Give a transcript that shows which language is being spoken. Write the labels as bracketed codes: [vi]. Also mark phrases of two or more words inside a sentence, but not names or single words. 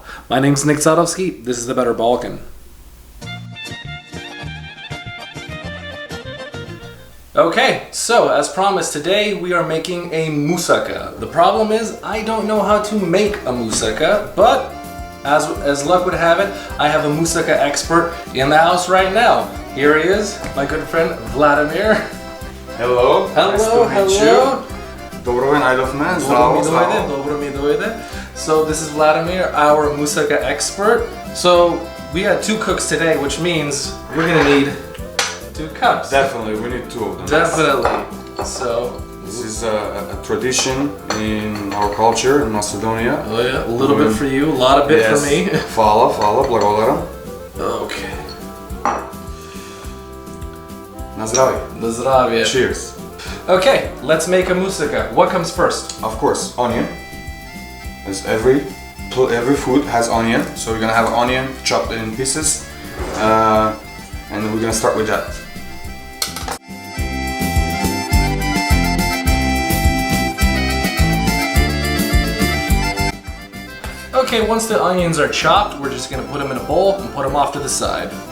[en] My name's Ljupcho Donevski. This is the Better Balkan. Okay, so as promised, today we are making a moussaka. The problem is I don't know how to make a moussaka, but as luck would have it, I have a moussaka expert in the house right now. Here he is, my good friend Vladimir. Hello. Hello, hello. [mk] Dobro me najdovme. Dobro mi dojde. [en] So this is Vladimir, our moussaka expert. So we got two cooks today, which means we're gonna need 2 cups. Definitely, we need 2 of them. Definitely. So this is a tradition in our culture in Macedonia. Oh yeah, a little bit for you, a lot of bit for me. [mk] Hvala, blagodaram. Okay. Na zdravje. Na zdravje. [en] Cheers. Okay, let's make a moussaka. What comes first? Of course, onion. As every food has onion, so we're gonna have onion chopped in pieces, and then we're gonna start with that. Okay, once the onions are chopped, we're just gonna put them in a bowl and put them off to the side.